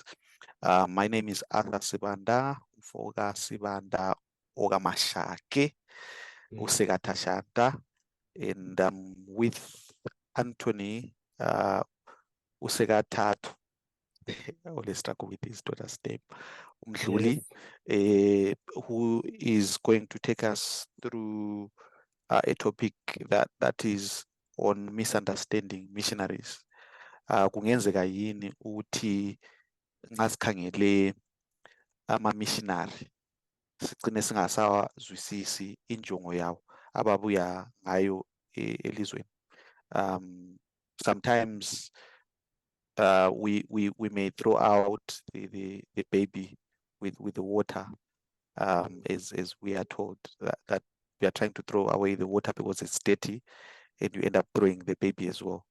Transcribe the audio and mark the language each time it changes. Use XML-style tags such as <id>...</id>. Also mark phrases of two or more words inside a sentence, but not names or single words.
<en>My name is Arthur Sibanda, Foga Sibanda Oga Mashake, Usegata Shanta, and with Anthony Usegatatu. I always struggle with his daughter's name, Umdluli, who is going to take us through a topic that is on misunderstanding missionaries.</en> <nd>Kungenzeka yini ukuthi nxa sikhangele ama-missionary sigcine singasawazwisisi injongo yawo ababuya ngayo elizweni.</nd> <en>Sometimes we may throw out the baby with the water, as we are told that we are trying to throw away the water because it's dirty, and you end up throwing the baby as well.</en>